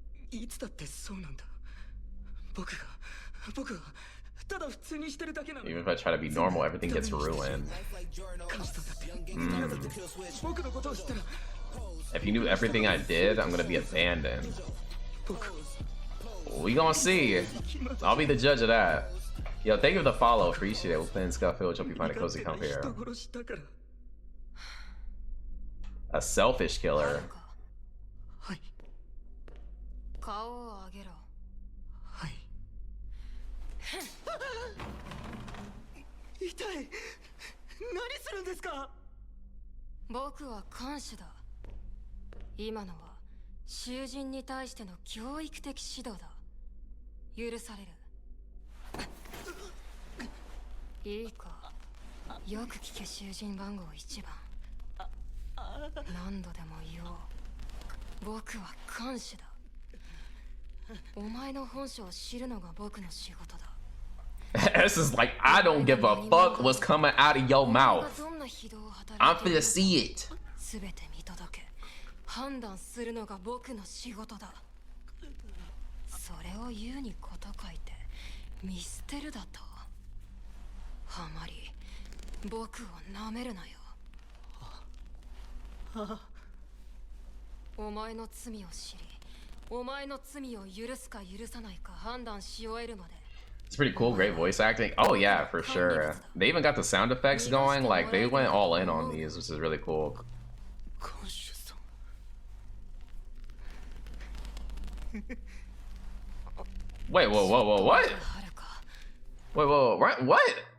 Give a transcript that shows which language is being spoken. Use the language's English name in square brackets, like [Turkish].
[Japanese] いつだってそうなんだ。僕はただ普通にしてるだけなの。 [English] Even if I try to be normal, everything gets ruined. [Japanese] 感謝だって。僕のことを知ったら。 [English] If you knew everything I did, I'm gonna be abandoned. [Japanese] 僕。 [English] We gonna see. I'll be the judge of that. Yo, thank you for the follow. Appreciate it. We're playing Scuffle. Hope you find a cozy comfy here. [Japanese] 人殺しだから。 [English] A selfish [Japanese] は [English] killer. [Japanese] るか。はい。顔を上げろ。はい。痛い。何するんですか？僕は看守だ。今のは囚人に対しての教育的指導だ。許される。いいか。よく聞け、囚人番号1番。何度でも言おう。僕は看守だ。お前の本性を知るのが僕の仕事だ。 [English] This is like, I don't give a fuck what's coming out of your mouth. I'm finna see it. [Japanese] すべて見届け、判断するのが僕の仕事だ。それを言うにこと書いて、見捨てるだと。あまり僕を舐めるなよ。お前の罪を知り、お前の罪を許すか許さないか判断し終えるまで [English] It's pretty cool, great voice acting. Oh yeah, for sure. They even got the sound effects going, like they went all in on these, which is really cool. Wait, whoa, whoa, whoa, what? Wait, whoa, what?